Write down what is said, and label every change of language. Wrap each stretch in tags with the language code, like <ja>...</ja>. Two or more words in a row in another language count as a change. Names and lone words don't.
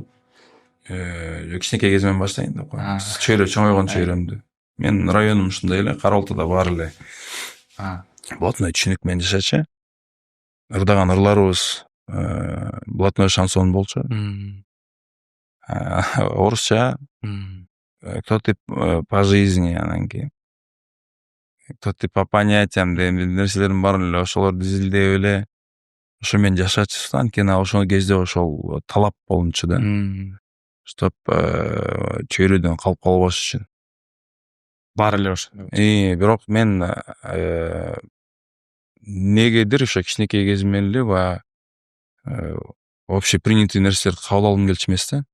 <ky>Кичинекей кезимден баштайын деп коем. Чөйрө чоңойгон чөйрөмдү. Менин районум ушундай эле, Кара Алтыда баары эле блатной түшүнүк менен жашачы. Ырдаган ырларыбыз</ky> <ru>блатной шансон</ru> <ky>болчу. Орусча,</ky> <ru>кто ты по жизни,</ru> <ky>анан кийин</ky> <ru>кто ты по понятиям</ru> <ky>деген нерселердин баарын эле ошолорду изилдеп эле ошо менен жашачыбыз да. Анткени ошол кезде ошол талап болчу да. Чтоб чөйрөдөн калып калбаш үчүн. Баары эле ошо. Бирок мен негедир ошо кичинекей кезимден эле баягы общепринятый нерселерди кабыл алгым келчү эмес да.</ky>